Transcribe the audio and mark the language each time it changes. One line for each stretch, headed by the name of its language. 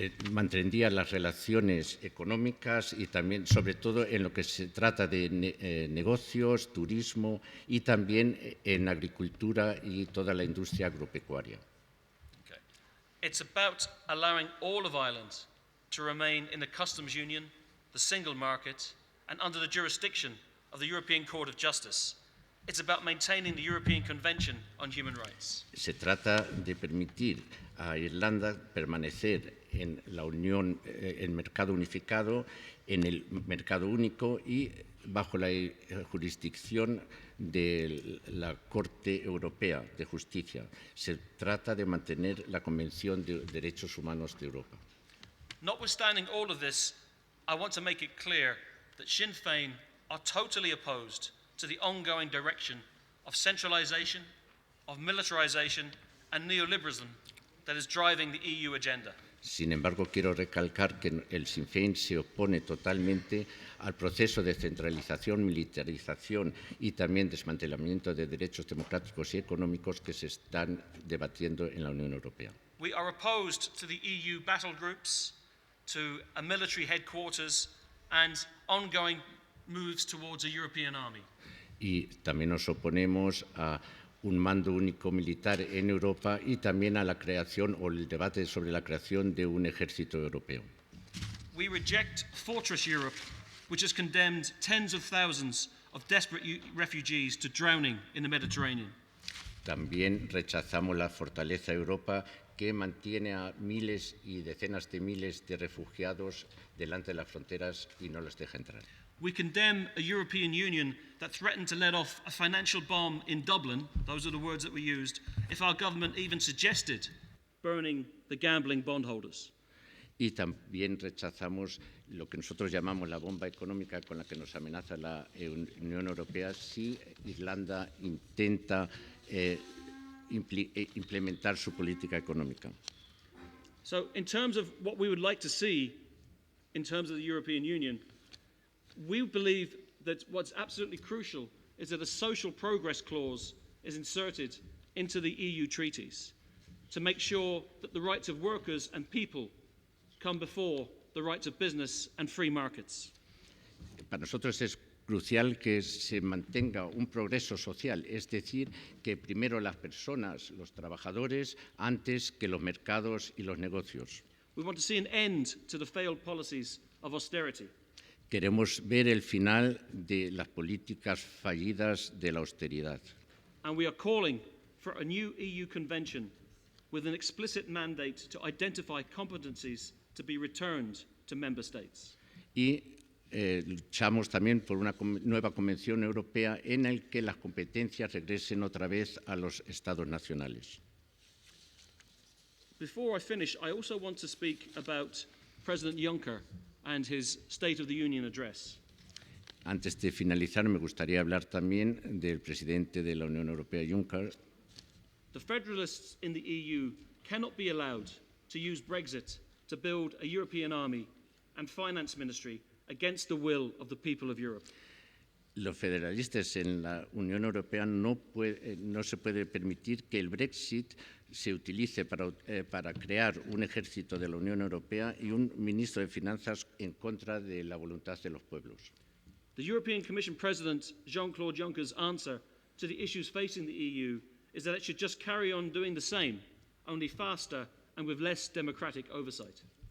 Spanish: mantendría las relaciones económicas y también, sobre todo, en lo que se trata de negocios, turismo y también en agricultura y toda la industria agropecuaria.
English: Okay. It's about allowing all of Ireland to remain in the customs union, the single market, and under the jurisdiction of the European Court of Justice. It's about maintaining the European Convention on Human Rights.
Spanish: Se trata de permitir a Irlanda permanecer en la Unión, el mercado unificado, en el mercado único y bajo la jurisdicción de la Corte Europea de Justicia. Se trata de mantener la Convención de Derechos Humanos de Europa.
English: Notwithstanding all of this, I want to make it clear that Sinn Féin are totally opposed to the ongoing direction of centralisation, of militarisation and neoliberalism that is driving the EU agenda.
Spanish: Sin embargo, quiero recalcar que el Sinn Féin se opone totalmente al proceso de centralización, militarización y también desmantelamiento de derechos democráticos y económicos que se están debatiendo en la Unión Europea.
English: We are opposed to the EU battle groups, to a military headquarters and ongoing moves towards a European army.
Spanish: Y también nos oponemos a un mando único militar en Europa y también a la creación o el debate sobre la creación de un ejército europeo.
English: We reject Fortress Europe, which has condemned tens of thousands of desperate refugees to drowning in the Mediterranean.
Spanish: También rechazamos la Fortaleza Europa, que mantiene a miles y decenas de miles de refugiados delante de las fronteras y no los deja entrar.
English: We condemn a European Union that threatened to let off a financial bomb in Dublin, those are the words that we used, if our government even suggested burning the gambling bondholders.
Spanish: Y también rechazamos lo que nosotros llamamos la bomba económica con la que nos amenaza la Unión Europea si Irlanda intenta implementar su política económica.
English: So in terms of what we would like to see in terms of the European Union, we believe that what's absolutely crucial is that a social progress clause is inserted into the EU treaties to make sure that the rights of workers and people come before the rights of business and free markets.
Spanish: Para nosotros es crucial que se mantenga un progreso social, es decir, que primero las personas, los trabajadores, antes que los mercados y los negocios.
English: We want to see an end to the failed policies of austerity.
Spanish: Queremos ver el final de las políticas fallidas de la austeridad.
English: And we are calling for a new EU convention with an explicit mandate to identify competencies to be returned to member states.
Spanish: Y luchamos también por una nueva convención europea en la que las competencias regresen otra vez a los Estados nacionales.
English: Before I finish, I also want to speak about President Juncker and his State of the Union address.
Spanish: Antes de finalizar, me gustaría hablar también del presidente de la Unión Europea, Juncker.
English: The federalists in the EU cannot be allowed to use Brexit to build a European army and finance ministry against the will of the people of Europe.
Spanish: Los federalistas en la Unión Europea no se puede permitir que el Brexit se utilice para crear un ejército de la Unión Europea y un ministro de Finanzas en contra de la voluntad de los pueblos.
English: The European Commission President Jean-Claude Juncker's answer to the issues facing the EU is that it should just carry on doing the same, only faster and with less democratic oversight.